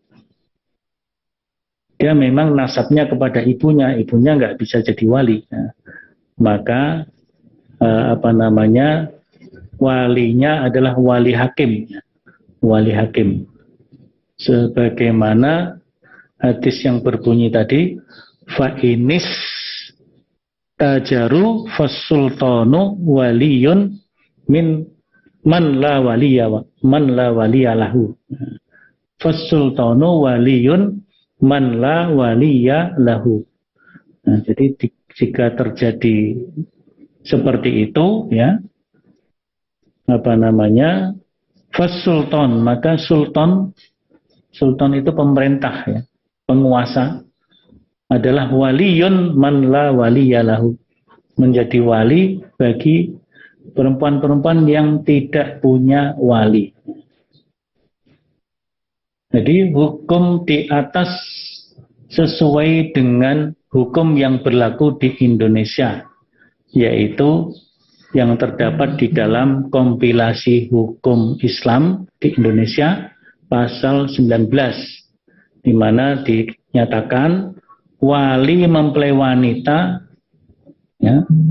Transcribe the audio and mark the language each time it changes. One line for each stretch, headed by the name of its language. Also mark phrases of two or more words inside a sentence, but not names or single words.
Indonesian: Dia memang nasabnya kepada ibunya nggak bisa jadi wali. Nah, maka walinya adalah wali hakim, wali hakim. Sebagaimana hadis yang berbunyi tadi,
Arabic: فإن اشتجروا فالسلطان ولي من من لا ولي له. فالسلطان ولي من لا ولي له.
Indonesian: Nah, jadi jika terjadi seperti itu, ya, fasultan, maka sultan itu pemerintah, ya, penguasa, adalah
Arabic: ولي من لا ولي له,
Indonesian: menjadi wali bagi perempuan-perempuan yang tidak punya wali. Jadi hukum di atas sesuai dengan hukum yang berlaku di Indonesia, yaitu yang terdapat di dalam kompilasi hukum Islam di Indonesia pasal 19, di mana dinyatakan wali mempelai wanita, ya,